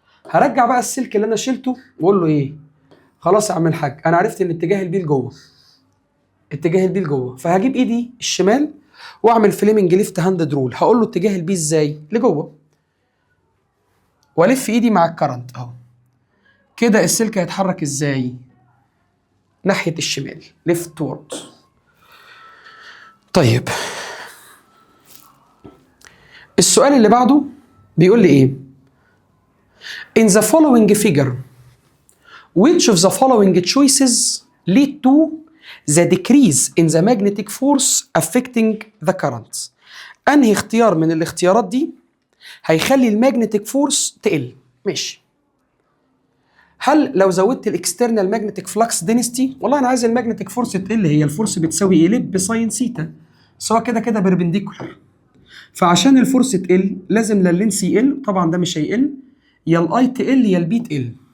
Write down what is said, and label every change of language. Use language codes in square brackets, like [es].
[ar] هرجع بقى السلك اللي انا شلته واقول له ايه؟ خلاص يا عم الحاج انا عرفت ان اتجاه البي لجوه، اتجاه البي لجوه، فهجيب ايدي الشمال واعمل فليمنج ليفت هاند رول. هقول له اتجاه البي ازاي؟ لجوه، والف ايدي مع الكرنت اهو كده. السلك هيتحرك ازاي؟ ناحيه الشمال ليفت وورد. طيب السؤال اللي بعده بيقول لي ايه؟ [en] In the following figure which of the following choices lead to the decrease in the magnetic force affecting the current؟ [ar] انهي اختيار من الاختيارات دي هيخلي الماجنتيك فورس تقل؟ ماشي. هل لو زودت الاكسترنال ماجنتيك فلكس دينستي، والله انا عايز الماجنتيك فورس تقل، هي الفورس بتساوي ايه؟ لب ساين سيتا، سواء كده كده بربنديكولار، فعشان الفورس تقل لازم لا اللينس يقل، طبعا ده مش هيقل، يا الاي تقل يا البي تقل.